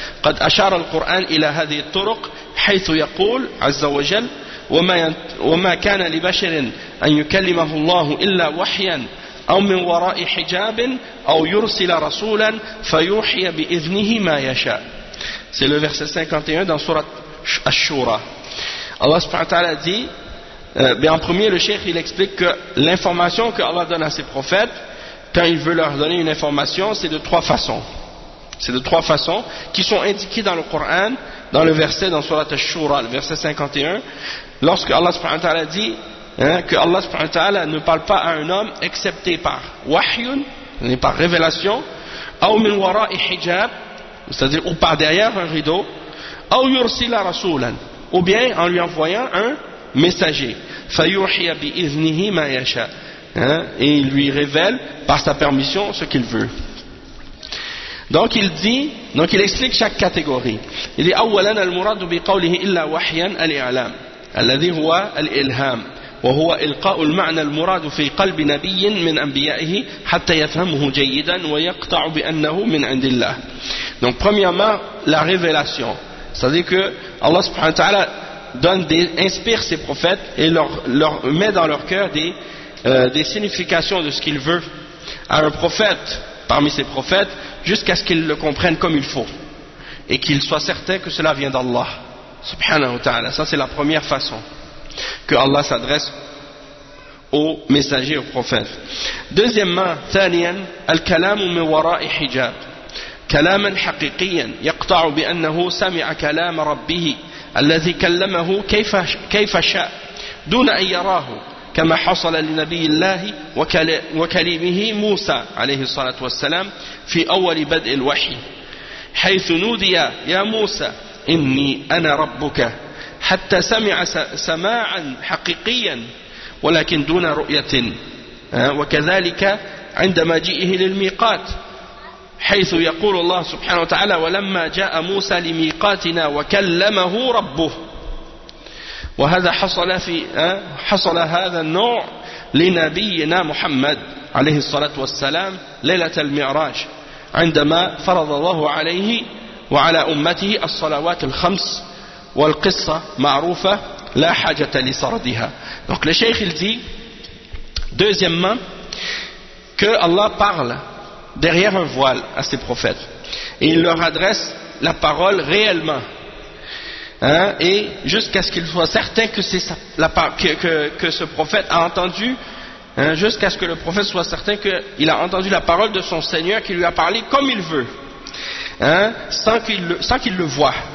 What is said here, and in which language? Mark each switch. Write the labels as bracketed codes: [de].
[ar] قد أشار القرآن إلى هذه الطرق حيث يقول عز وجل وما كان لبشر أن يكلمه الله إلا وحيا أو من وراء حجاب أو يرسل رسولا فيوحي بإذنه ما يشاء. [fr] C'est le verset 51 dans surat Ash-Shura. Allah subhanahu wa ta'ala dit, en premier le cheikh il explique que l'information que Allah donne à ses prophètes quand il veut leur donner une information, c'est de trois façons. C'est de trois façons qui sont indiquées dans le Coran, dans le verset, dans Surat Ash-Shura, le verset 51, lorsque Allah subhanahu wa ta'ala dit que Allah subhanahu wa ta'ala ne parle pas à un homme excepté par wahyun, n'est par révélation, ou [ar] min wara'i hijab, [fr] c'est-à-dire ou par derrière un rideau, ou [ar] yursila rasulan, [fr] ou bien en lui envoyant un messager, [ar] fayuhya bi iznihi ma yasha, [fr] et il lui révèle par sa permission ce qu'il veut. Donc il dit, donc il explique chaque catégorie. Il dit [ar] أولاً المراد بقوله إلا وحياً الإعلام الذي هو الإلهام وهو إلقاء المعنى المراد في قلب نبي من أنبيائه حتى يفهمه جيداً ويقطع بأنه من عند الله. [fr] Donc premièrement la révélation, c'est-à-dire que Allah subhanahu wa ta'ala inspire ses prophètes et leur met dans leur cœur des significations de ce qu'il veut à un prophète parmi ses prophètes, jusqu'à ce qu'ils le comprennent comme il faut et qu'ils soient certains que cela vient d'Allah subhanahu wa ta'ala. Ça c'est la première façon que Allah s'adresse aux messagers, aux prophètes. Deuxièmement, [ar] thaniyan al-kalamu min wara'i hijab, كلاما حقيقيا يقطع بأنه سمع كلام ربه الذي كلمه كيف شاء دون أن يراه، كما حصل لنبي الله وكليمه موسى عليه الصلاة والسلام في أول بدء الوحي، حيث نودي يا موسى إني أنا ربك، حتى سمع سماعا حقيقيا ولكن دون رؤية. وكذلك عند مجيئه للميقات، حيث يقول الله سبحانه وتعالى: ولما جاء موسى لميقاتنا وكلمه ربه. وهذا حصل هذا النوع لنبينا محمد عليه الصلاة والسلام ليلة المعراج، عندما فرض الله عليه وعلى أمته الصلوات الخمس، والقصة معروفة لا حاجة لسردها. [fr] Donc le cheikh il dit deuxièmement que Allah parle derrière un voile à ses prophètes et il leur adresse la parole réellement. Et jusqu'à ce qu'il soit certain que c'est la que ce prophète a entendu, jusqu'à ce que le prophète soit certain qu'il a entendu la parole de son Seigneur qui lui a parlé comme il veut, sans qu'il le voie.